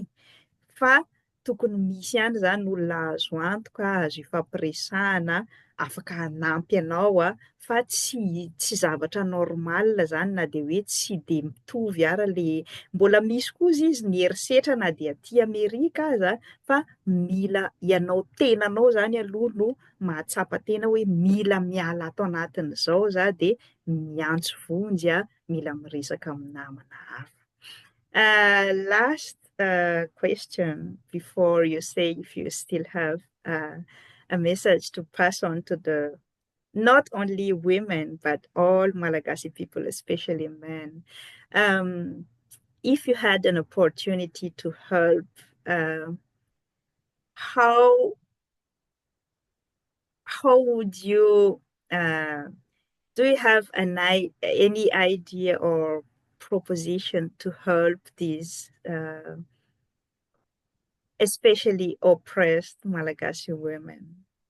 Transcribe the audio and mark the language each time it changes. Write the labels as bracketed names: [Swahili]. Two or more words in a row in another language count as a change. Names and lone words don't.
[Malagasy] Fa tokony misy ihany zany olona azo antoka, azo ifampiresahana, afaka hanampy anao fa tsy zavatra normal zany na de hoe tsy de mitovy ara le mbola misy koa izy ny herisetra na de aty Amerika aza fa mila ianao tenanao zany aloha no mahatsapa tena hoe mila miala ato anatin'izao za de miantso vonjy mila miresaka amin'ny namana hafa. [English] Last question before you say if you still have a message to pass on to the not only women but all Malagasy people, especially men. If you had an opportunity to help, how would you do you have any idea or proposition to help these especially oppressed Malagasy women?